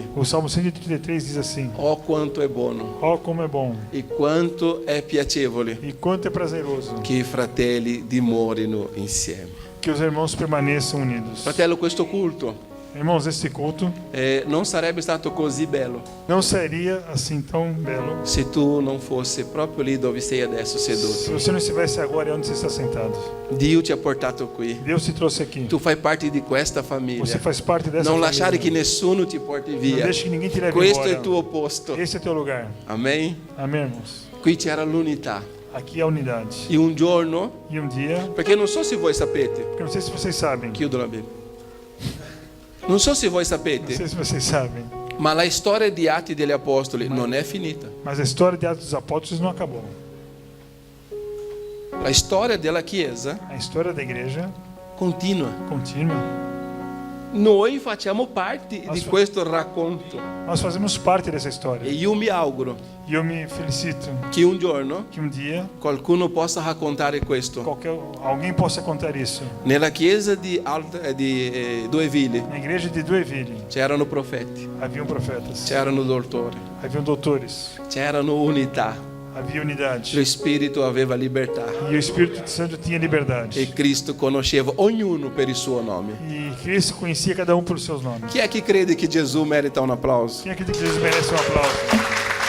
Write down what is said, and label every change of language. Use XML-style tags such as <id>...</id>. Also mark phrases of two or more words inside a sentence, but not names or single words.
<pt>O Salmo 133 diz assim:</pt> <it>oh quanto è buono</it> <pt>ó como é bom</pt> <it>e quanto è piacevole</it> <pt>e quanto é prazeroso</pt> <it>che i fratelli dimorino insieme.</it> <pt>que os irmãos permaneçam unidos.</pt> <it>Fratello, questo culto</it> <pt>Irmãos, este culto</pt> <it>non sarebbe stato così bello</it> <pt>não seria assim tão belo</pt> <it>se tu non fossi proprio lì dove sei adesso</it> <pt>se</pt> <it>seduto.</it> <pt>você não estivesse agora onde você está sentado.</pt> <it>Dio ti ha portato qui.</it> <pt>Deus te trouxe aqui.</pt> <it>Tu fai parte di questa famiglia.</it> <pt>Você faz parte dessa</pt> <it>Non lasciare che</it> <pt>família.</pt> <it>nessuno ti porti</it> <pt>Não</pt> <it>via.</it> <pt>deixe que ninguém te leve</pt> <it>Questo è</it> <pt>embora.</pt> <it>il tuo posto.</it> <pt>Esse é teu lugar.</pt> <it>Amen.</it> <pt>Amém, irmãos?</pt> <it>Qui c'era l'unità.</it> <pt>Aqui é a unidade.</pt> <it>E un giorno,</it> <pt>E dia,</pt> <it>perché non so se voi sapete,</it> <pt>porque não sei se vocês sabem,</pt> <it>chiudo la Bibbia. Non so se voi</it> <pt>não</pt> <it>sapete,</it> <pt>sei se vocês sabem,</pt> <it>ma la storia di Atti degli Apostoli non è finita.</it> <pt>mas a história de Atos dos Apóstolos não acabou.</pt> <it>La storia della Chiesa</it> <pt>A história da igreja</pt> <it>continua.</it> <pt>continua.</pt> <it>Noi facciamo parte di questo racconto</it> <pt>Nós fazemos parte dessa história.</pt> <it>e io mi auguro</it> <pt>E eu me felicito</pt> <it>che un giorno</it> <pt>que dia</pt> <it>qualcuno possa raccontare questo.</it> <pt>alguém possa contar isso.</pt> <it>Nella chiesa di Dueville</it> <pt>Na igreja de Dueville</pt> <it>c'erano profeti,</it> <pt>haviam profetas,</pt> <it>c'erano dottori,</it> <pt>haviam doutores,</pt> <it>c'erano unità,</it> <pt>havia unidade.</pt> <it>lo Spirito aveva libertà</it> <pt>E o Espírito Santo tinha liberdade.</pt> <it>e Cristo conosceva ognuno per il suo nome.</it> <pt>E Cristo conhecia cada um pelos seus nomes.</pt> <it>Chi è che crede che Gesù merita un applauso?</it> <pt>Quem acredita que Jesus merece um aplauso?</pt>